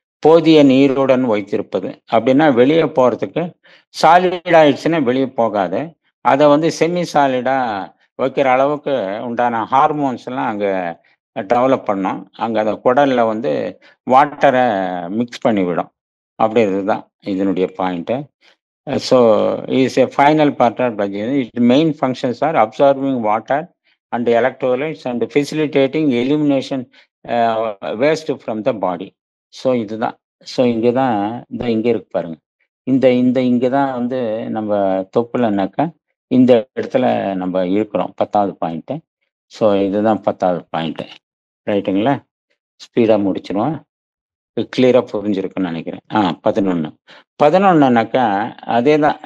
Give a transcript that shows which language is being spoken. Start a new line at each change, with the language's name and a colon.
Tamil: போதிய நீருடன் வைத்திருப்பது அப்படின்னா வெளியே போறதுக்கு சாலிட் ஆயிடுச்சுன்னா வெளியே போகாது. அதை வந்து செமி சாலிடா வைக்கிற அளவுக்கு உண்டான ஹார்மோன்ஸ் எல்லாம் அங்க டெவலப் பண்ணும். அங்க அந்த குடல்ல வந்து வாட்டரை மிக்ஸ் பண்ணிவிடும். அப்படி இதுதான் இதனுடைய point.
English: So is a final part of Bhajan. Its main functions are absorbing water and electrolytes and facilitating elimination waste from the body.
Tamil: So இதுதான். ஸோ இங்கே தான் இங்கே இருக்கு பாருங்க. இந்த இந்த இங்கே தான் வந்து நம்ம தொப்புலன்னாக்கா இந்த இடத்துல நம்ம இருக்கிறோம் 10வது பாயிண்ட்டு. ஸோ இதுதான் 10வது பாயிண்ட்டு. ரைட்டுங்களா? ஸ்பீடாக முடிச்சிருவோம். கிளியரா புரிஞ்சிருக்குன்னு நினைக்கிறேன். 11. 11னாக்கா அதே தான்.